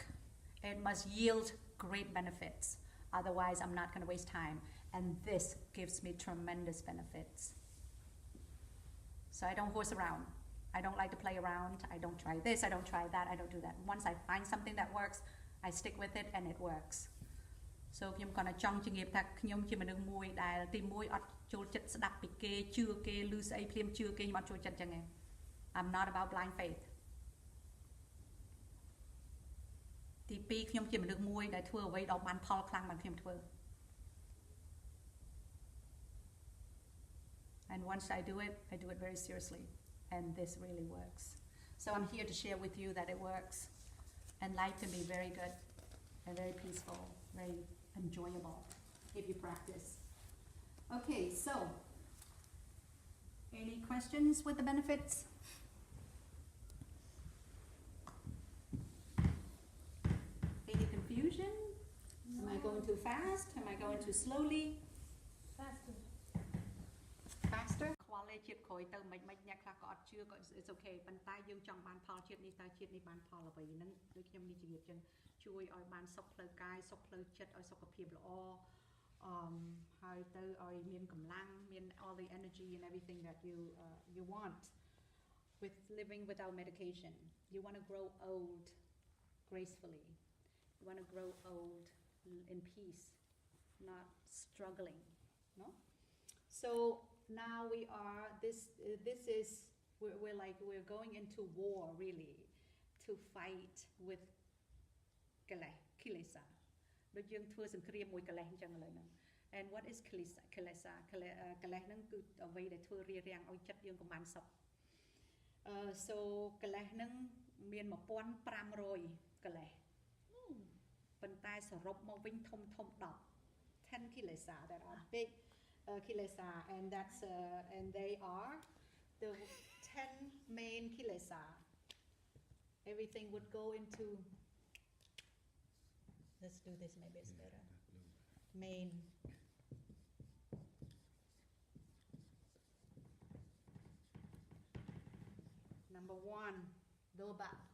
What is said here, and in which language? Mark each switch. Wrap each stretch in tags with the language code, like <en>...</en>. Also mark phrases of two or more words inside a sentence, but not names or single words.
<en>It must yield great benefits. Otherwise, I'm not going to waste time. And this gives me tremendous benefits. So I don't horse around. I don't like to play around. I don't try this, I don't try that, I don't do that. Once I find something that works, I stick with it and it works.</en> <km>So ខ្ញុំគាត់ចង់ជំរាបថាខ្ញុំជាមនុស្សមួយដែលទីមួយអត់ចូលចិត្តស្ដាប់ពីគេជឿគេឮស្អីភ្លាមជឿគេខ្ញុំអត់ចូលចិត្តចឹងទេ</km> <en>I'm not about blind faith.</en> <km>ទីពីរខ្ញុំជាមនុស្សមួយដែលធ្វើអ្វីដល់បានផលខ្លាំងបានខ្ញុំធ្វើ</km> <en>And once I do it very seriously. And this really works. So I'm here to share with you that it works. And life can be very good and very peaceful, very enjoyable if you practice. Okay, so any questions with the benefits? Any confusion? No. Am I going too fast? Am I going too slowly? Faster. Faster?</en> <km>ជាតិក្រោយទៅមិនអ្នកខ្លះក៏អត់ជឿក៏</km> <en>it's okay</en> <km>ប៉ុន្តែយើងចង់បានផលជាតិនេះតើជាតិនេះបានផលអ្វីហ្នឹងដូចខ្ញុំនេះជំរាបចឹងជួយឲ្យបានសុខផ្លូវកាយសុខផ្លូវចិត្តឲ្យសុខភាពល្អហើយទៅឲ្យមានកម្លាំងមាន</km> <en>all the energy and everything that you want with living without medication. You want to grow old gracefully. You want to grow old in peace, not struggling, no? So now we are this is we're going into war really to fight with kilesa</en> <km>ដូចយើង ធ្វើសង្គ្រាមមួយកលេសអញ្ចឹងឥឡូវហ្នឹង</km> <en>and what is kilesa</en> <km>កលេសហ្នឹងគឺអ្វីដែលធ្វើរារាំងឲ្យចិត្តយើងកុំបានសុខ so កលេសហ្នឹងមាន 1500 កលេសប៉ុន្តែសរុបមកវិញធំ</km> <en>10 kilesa that are big kilesa, and that's and they are the 10 main kilesa. Everything would go into. Let's do this. Maybe it's better. Main. Number 1, loba.</en>